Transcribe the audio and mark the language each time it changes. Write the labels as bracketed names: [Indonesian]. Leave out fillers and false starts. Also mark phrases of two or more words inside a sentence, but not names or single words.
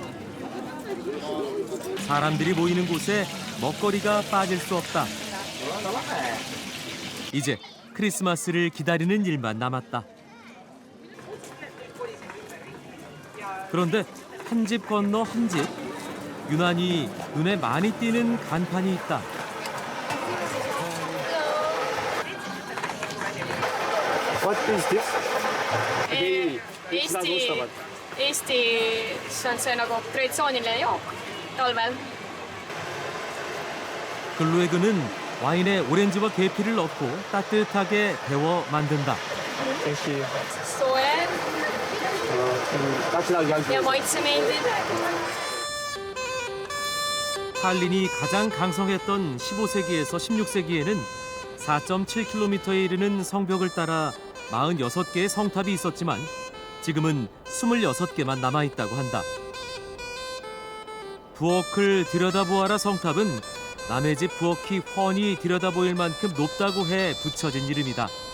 [Korean] 사람들이 모이는 곳에 먹거리가 빠질 수 없다. 이제 크리스마스를 기다리는 일만 남았다. 그런데 한 집 건너 한 집, 유난히 눈에 많이 띄는 간판이 있다. [English] What is this? [Estonian] Eesti, see on see nagu traditsiooniline jook talvel. [Korean] 글로에그는 와인에 오렌지와 계피를 넣고 따뜻하게 데워 만든다. [Estonian] Soe ja maitsemeeldib. [Korean] 탈린이 가장 강성했던 15세기에서 16세기에는 4.7km에 이르는 성벽을 따라 46개의 성탑이 있었지만 지금은 26개만 남아있다고 한다. 부엌을 들여다보아라 성탑은 남의 집 부엌이 훤히 들여다보일 만큼 높다고 해 붙여진 이름이다.